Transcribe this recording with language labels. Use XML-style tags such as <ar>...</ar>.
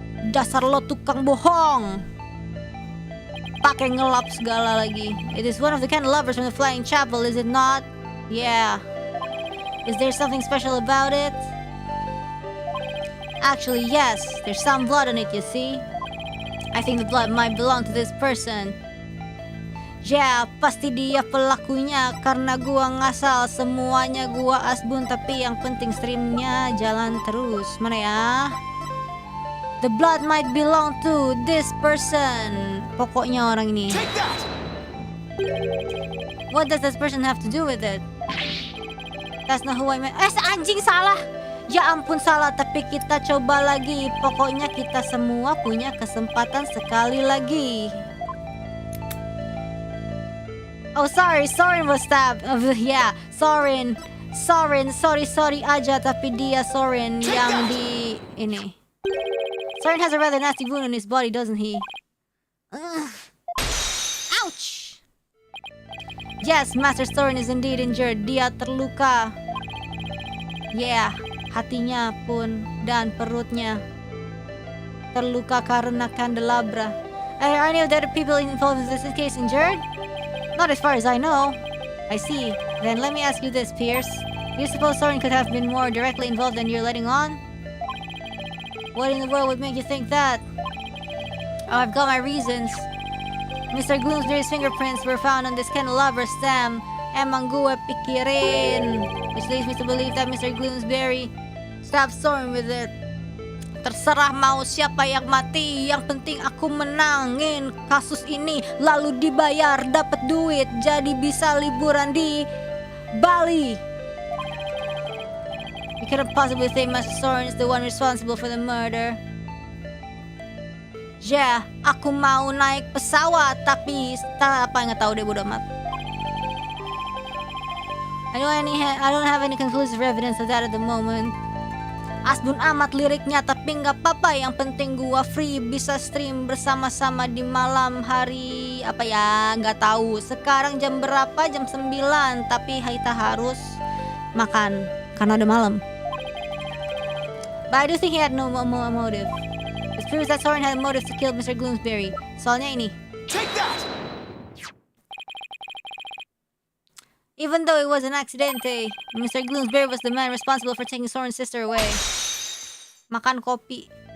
<id>Dasar lo tukang bohong! Pakai ngelap segala lagi.</id> <en>It is one of the candelabras from the Flying Chapel, is it not? Yeah. Is there something special about it? Actually, yes. There's some blood on it, you see. I think the blood might belong to this person.</en> <id>Ya, pasti dia pelakunya karena gua ngasal semuanya gua asbun tapi yang penting streamnya jalan terus. Mana ya?</id> <en>The blood might belong to this person.</en> <id>Pokoknya orang ini.</id> <en>What does this person have to do with it? That's not who I meant.</en> <id>Anjing salah. Ya ampun salah, tapi kita coba lagi. Pokoknya kita semua punya kesempatan sekali lagi.</id> <en>Oh sorry, Soren was stabbed. Yeah, Soren, sorry</en> <id>aja, tapi dia Soren yang di ini.</id> <en>Soren has a rather nasty wound on his body, doesn't he? Ugh. Ouch! Yes, Master Soren is indeed injured.</en> <id>Dia terluka. Yeah, hatinya pun dan perutnya terluka karena candelabra.</id> <en>Are any of the other people involved in this case injured? Not as far as I know. I see. Then let me ask you this, Pierce. Do you suppose Soren could have been more directly involved than you're letting on? What in the world would make you think that? Oh, I've got my reasons. Mr. Gloomsbury's fingerprints were found on this candelabra stem.</en> <id>Emang gue pikirin.</id> <en>Which leads me to believe that Mr. Gloomsbury stabbed Soren with it.</en> <id>Terserah mau siapa yang mati, yang penting aku menangin kasus ini, lalu dibayar, dapat duit, jadi bisa liburan di Bali.</id> <en>You cannot possibly think Master Soren is the one responsible for the murder.</en> <id>Yeah, aku mau naik pesawat, tapi apa nggak tahu deh, bodo amat.</id> <en>I don't have any conclusive evidence of that at the moment.</en> <id>Asbun amat liriknya, tapi nggak apa-apa. Yang penting gua free, bisa stream bersama-sama di malam hari. Apa ya, nggak tahu. Sekarang jam berapa? Jam 9. Tapi kita harus makan karena udah malam.</id> <en>But I do think he had no motive. This proves that Soren had a motive to kill Mr.</en> <id>Gloomsbury. Soalnya ini.</id> <en>Take that! Even though it was an accidente, Mr. Gloomsbury was the man responsible for taking Soren's sister away.</en> <id>Makan kopi.</id>